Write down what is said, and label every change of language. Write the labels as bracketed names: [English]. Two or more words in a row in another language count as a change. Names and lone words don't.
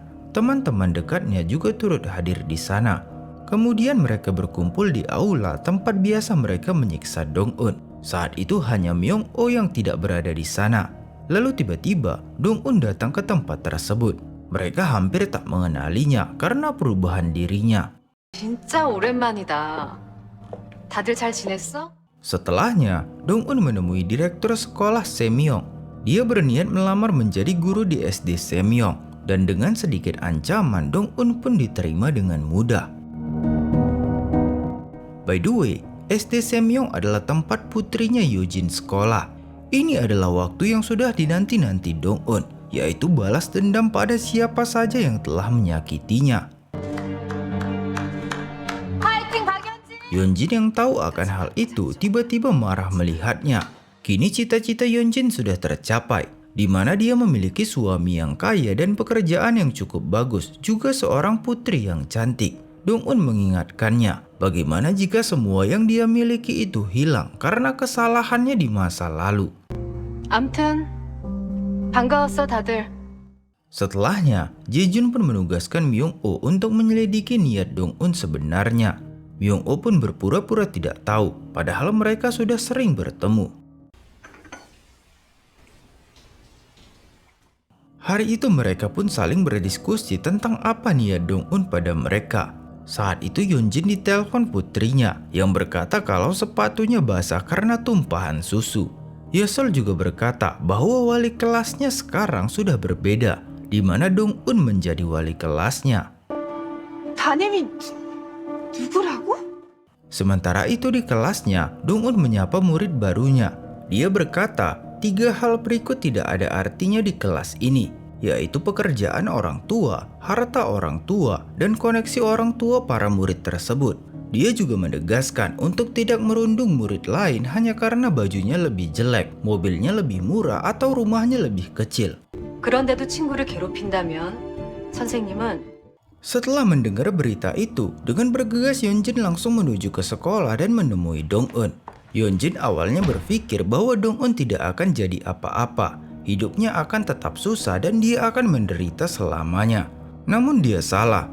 [Indonesian] Teman-teman dekatnya juga turut hadir di sana. Kemudian mereka berkumpul di aula tempat biasa mereka menyiksa Dong-un. Saat itu hanya Myung-oh yang tidak berada di sana. Lalu tiba-tiba Dong-un datang ke tempat tersebut. Mereka hampir tak mengenalinya karena perubahan dirinya. [Korean] 진짜 오랜만이다. 다들 잘 지냈어? [Indonesian] Setelahnya, Dong-un menemui direktur sekolah Semyong. Dia berniat melamar menjadi guru di SD Semyong. Dan dengan sedikit ancaman, Dong-un pun diterima dengan mudah. [English] By the way, [Indonesian] SD Semyong adalah tempat putrinya Yojin sekolah. Ini adalah waktu yang sudah dinanti-nanti Dong-un, yaitu balas dendam pada siapa saja yang telah menyakitinya. Yeonjin yang tahu akan hal itu tiba-tiba marah melihatnya. Kini cita-cita Yeonjin sudah tercapai, di mana dia memiliki suami yang kaya dan pekerjaan yang cukup bagus, juga seorang putri yang cantik. Dong-un mengingatkannya, bagaimana jika semua yang dia miliki itu hilang karena kesalahannya di masa lalu. [Korean] 암튼 반가웠어 다들. [Indonesian] Setelahnya, Jae-jun pun menugaskan Myung-oh untuk menyelidiki niat Dong-un sebenarnya. Myung-oh pun berpura-pura tidak tahu, padahal mereka sudah sering bertemu. Hari itu mereka pun saling berdiskusi tentang apa niat Dong-un pada mereka. Saat itu Yeonjin ditelepon putrinya yang berkata kalau sepatunya basah karena tumpahan susu. Yesol juga berkata bahwa wali kelasnya sekarang sudah berbeda, di mana Dong-un menjadi wali kelasnya. [Korean] 담임이 누구라고? [Indonesian] Sementara itu di kelasnya, Dong-un menyapa murid barunya. Dia berkata, 3 hal berikut tidak ada artinya di kelas ini, yaitu pekerjaan orang tua, harta orang tua, dan koneksi orang tua para murid tersebut. Dia juga menegaskan untuk tidak merundung murid lain hanya karena bajunya lebih jelek, mobilnya lebih murah, atau rumahnya lebih kecil. [Korean] 그런데도 친구를 괴롭힌다면 선생님은 [Indonesian] Setelah mendengar berita itu, dengan bergegas Yeonjin langsung menuju ke sekolah dan menemui Dong-un. Yeonjin awalnya berpikir bahwa Dong-un tidak akan jadi apa-apa. Hidupnya akan tetap susah dan dia akan menderita selamanya. Namun dia salah.